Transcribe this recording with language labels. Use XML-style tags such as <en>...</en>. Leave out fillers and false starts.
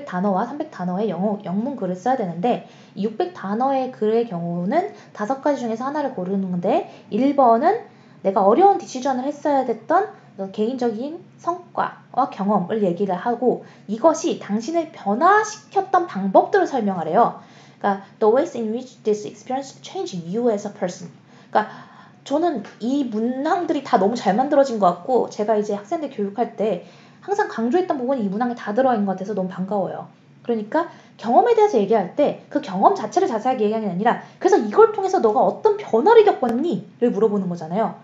<ko>600단어와 300단어의 영문 글을 써야 되는데 이 600단어의 글의 경우는 5가지 중에서 하나를 고르는 건데 1번은 내가 어려운 디시전을 했어야 됐던 개인적인 성과와 경험을 얘기를 하고 이것이 당신을 변화시켰던 방법들을 설명하래요. 그러니까</ko> <en>the ways in which this experience changed you as a person.</en> <ko>그러니까 저는 이 문항들이 다 너무 잘 만들어진 것 같고 제가 이제 학생들 교육할 때 항상 강조했던 부분이 이 문항에 다 들어있는 것 같아서 너무 반가워요. 그러니까 경험에 대해서 얘기할 때 그 경험 자체를 자세하게 얘기하는 게 아니라 그래서 이걸 통해서 너가 어떤 변화를 겪었니? 를 물어보는 거잖아요.</ko>